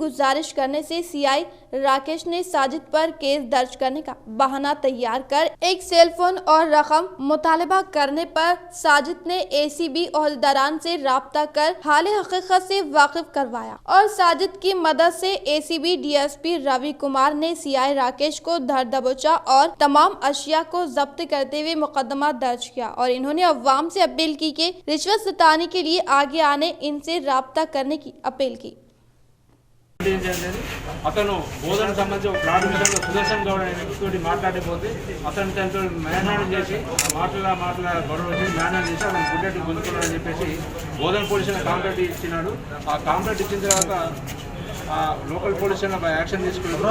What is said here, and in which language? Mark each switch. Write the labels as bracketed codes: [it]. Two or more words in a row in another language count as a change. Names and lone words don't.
[ur] گزارش کرنے سے سی آئی راکیش نے ساجد پر کیس درج کرنے کا بہانہ تیار کر ایک سیل فون اور رقم مطالبہ کرنے پر ساجد نے اے سی بی عہدیداران سے رابطہ کر حال حقیقت سے واقف کروایا اور ساجد کی مدد سے اے سی بی ڈی ایس پی روی کمار نے سی آئی راکیش کو دھر دبوچا اور تمام اشیاء کو ضبط کرتے ہوئے مقدمہ درج کیا. اور انہوں نے عوام سے اپیل کی کہ رشوت ستانی کے لیے آگے آنے ان سے رابطہ کرنے کی اپیل کی. [te] అతను బోధనకు సంబంధించి ఒక ప్లాట్ విషయంలో సుదర్శన్ గౌడ్ అనే వ్యక్తితో మాట్లాడిపోతే అతను తనతో మేనేజ్ చేసి మాటల గొడవ వచ్చి మేనేజ్ చేసి అతను బుల్లెట్ గుంజుకున్నాడని చెప్పేసి బోధన [en] police complaint [te] ఇచ్చినాడు. ఆ కాంప్లైంట్ ఇచ్చిన తర్వాత [en] local police action [te] తీసుకున్నారు.